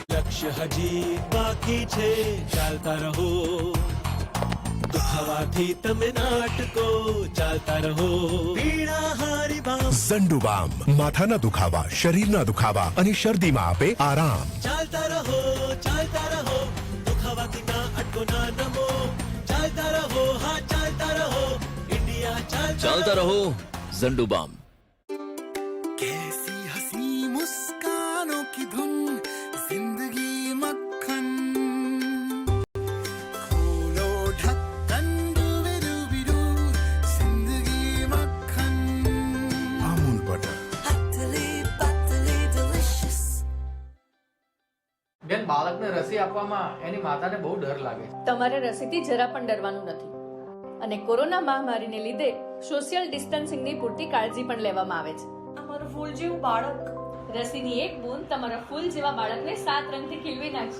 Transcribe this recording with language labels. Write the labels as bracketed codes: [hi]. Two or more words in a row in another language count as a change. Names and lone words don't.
[gu] લક્ષ્ય હજી બાકી છે, ચાલતા રહો, દુખાવાથી તમે નાટકો ચાલતા રહો, પીડા હારી બામ ઝંડુબામ માથાના દુખાવા, શરીરના દુખાવા અને શરદીમાં આપે આરામ. ચાલતા રહો, દુખાવાથી ના અટકો ના નમો, ચાલતા રહો, હા ચાલતા રહો, ઇન્ડિયા ચાલતા રહો ઝંડુબામ. [hi] कैसी हंसी मुस्कानों की धुन, जिंदगी मक्खन, खोलो ढक्कन, डूबे डूबी डूब, जिंदगी मक्खन, [gu] અમૂલ બટર. [hi] पतली पतली डिलिशियस. [gu] બેન, બાળકને રસી આપવામાં એની માતાને બહુ ડર લાગે છે. તમારે રસીથી જરા પણ ડરવાનું નથી. અને કોરોના મહામારીને લીધે સોશિયલ ડિસ્ટન્સિંગની પૂરતી કાળજી પણ લેવામાં આવે છે. અમારું ફૂલ જેવું બાળક, રસીની એક બૂંદ તમારા ફૂલ જેવા બાળકને 7 રંગથી ખીલવી નાખશે.